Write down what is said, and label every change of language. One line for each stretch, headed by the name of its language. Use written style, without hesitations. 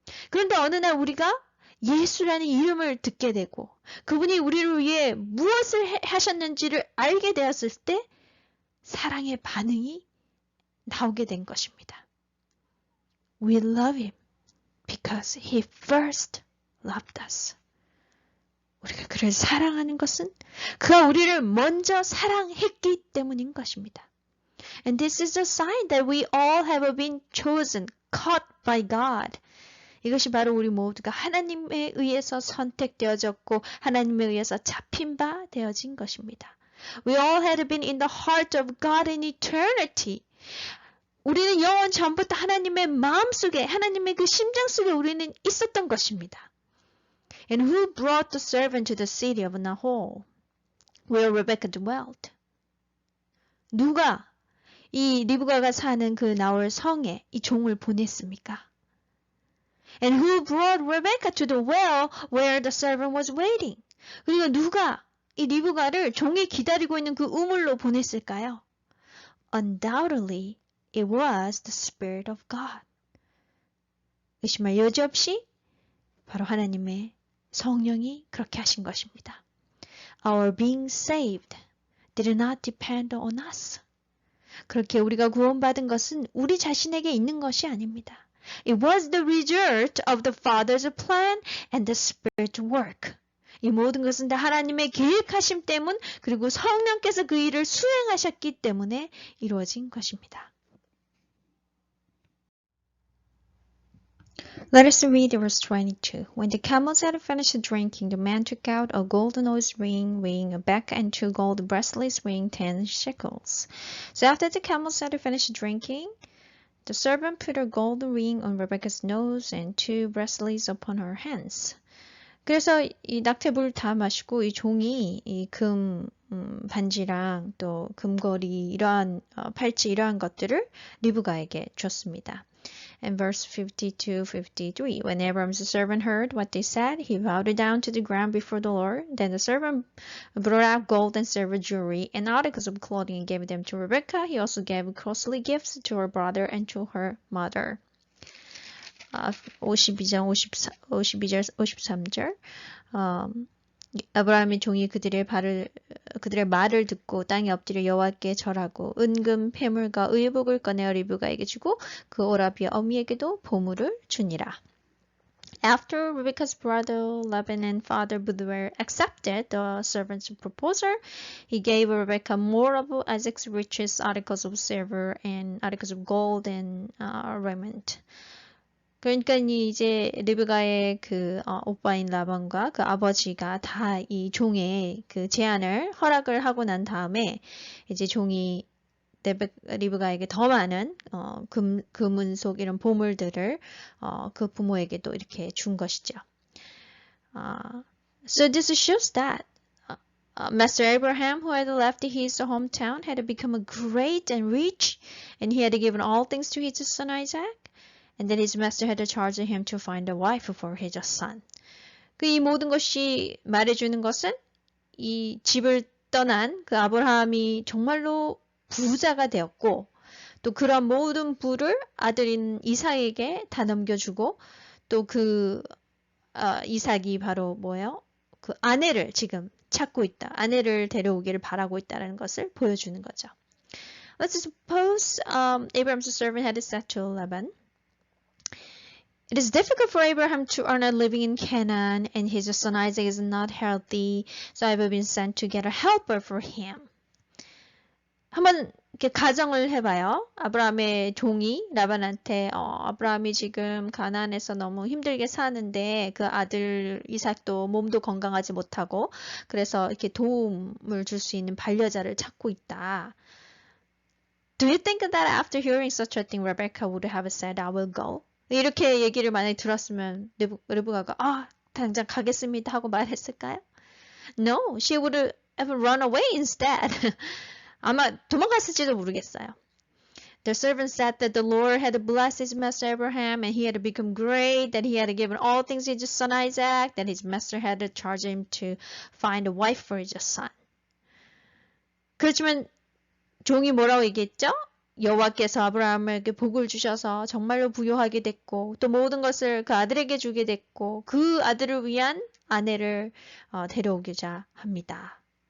Korean: 그런데 어느 날 우리가 예수라는 이름을 듣게 되고 그분이 우리를 위해 무엇을 하셨는지를 알게 되었을 때 사랑의 반응이 나오게 된 것입니다.
English: We love him because he first loved us.
Korean: 우리가 그를 사랑하는 것은 그가 우리를 먼저 사랑했기 때문인 것입니다.
English: And this is a sign that we all have been chosen, caught by God.
Korean: 이것이 바로 우리 모두가 하나님에 의해서 선택되어졌고 하나님에 의해서 잡힌 바 되어진 것입니다.
English: We all had been in the heart of God in eternity.
Korean: 우리는 영원 전부터 하나님의 마음속에, 하나님의 그 심장 속에 우리는 있었던 것입니다.
English: And who brought the servant to the city of Nahor, where Rebekah dwelt?
Korean: 누가 이 리브가가 사는 그 나홀 성에 이 종을 보냈습니까?
English: And who brought Rebekah to the well where the servant was waiting?
Korean: 그리고 누가 이 리브가를 종이 기다리고 있는 그 우물로 보냈을까요?
English: Undoubtedly, it was the Spirit of God.
Korean: 의심할 여지 없이 바로 하나님의 성령이 그렇게 하신 것입니다.
English: Our being saved did not depend on us.
Korean: 그렇게 우리가 구원받은 것은 우리 자신에게 있는 것이 아닙니다.
English: It was the result of the Father's plan and the Spirit's work.
Korean: 이 모든 것은 다 하나님의 계획하심 때문 그리고 성령께서 그 일을 수행하셨기 때문에 이루어진 것입니다.
English: Let us read verse 22. When the camels had finished drinking, the man took out a golden nose ring weighing a back and 2 gold bracelets weighing 10 shekels. So after the camels had finished drinking, the servant put a golden ring on Rebekah's nose and 2 bracelets upon her hands.
Korean: 그래서 이 낙태불을 다 마시고 이 종이 이 금 반지랑 또 금거리 이러한 팔찌 이러한 것들을 리브가에게 줬습니다.
English: And verse 52-53, when Abram's servant heard what they said, he bowed down to the ground before the Lord. Then the servant brought out gold and silver jewelry and articles of clothing and gave them to Rebekah. He also gave costly gifts to her brother and to her mother.
Korean: 52절, 53절. 아브라함의 종이 그들의 말을 듣고 땅에 엎드려 여호와께 절하고 은금 패물과 의복을 꺼내어 리브가에게 주고 그 오라비의 어미에게도 보물을 주니라.
English: After Rebekah's brother Laban and father Bethuel accepted the servant's proposal, he gave Rebekah more of Isaac's richest articles of silver and articles of gold and raiment.
Korean: 그러니까 이제 리브가의 그 오빠인 라반과 그 아버지가 다 이 종의 그 제안을 허락을 하고 난 다음에 이제 종이 리브가에게 더 많은 금은속 이런 보물들을 그 부모에게도 이렇게 준 것이죠.
English: So this shows that Master Abraham, who had left his hometown, had become great and rich, and he had given all things to his son Isaac. And then his master had charged him to find a wife for his son.
Korean: 이 모든 것이 말해주는 것은 이 집을 떠난 그 아브라함이 정말로 부자가 되었고 또 그런 모든 부를 아들인 이삭에게 다 넘겨주고 또 그 이삭이 바로 뭐예요? 그 아내를 지금 찾고 있다. 아내를 데려오기를 바라고 있다는 것을 보여주는 거죠.
English: Let's suppose Abraham's servant had said to Laban, It is difficult for Abraham to earn a living in Canaan, and his son Isaac is not healthy, so I have been sent to get a helper for him.
Korean: 한번 이렇게 가정을 해봐요. 아브라함의 종이 라반한테 아브라함이 지금 가나안에서 너무 힘들게 사는데 그 아들 이삭도 몸도 건강하지 못하고 그래서 이렇게 도움을 줄 수 있는 반려자를 찾고 있다.
English: Do you think that after hearing such a thing, Rebecca would have said, I will go?
Korean: 이렇게 얘기를 만약에 들었으면 르브가가 당장 가겠습니다 하고 말했을까요?
English: No, she would have run away instead.
Korean: 아마 도망갔을지도 모르겠어요.
English: The servant said that the Lord had blessed his master Abraham and he had become great, that he had given all things to his son Isaac, that his master had charged him to find a wife for his son.
Korean: 그렇지만 종이 뭐라고 얘기했죠? 여호와께서 아브라함에게 복을 주셔서 정말로 부유하게 됐고 또 모든 것을 그 아들에게 주게 됐고 그 아들을 위한 아내를 데려오고자 합니다.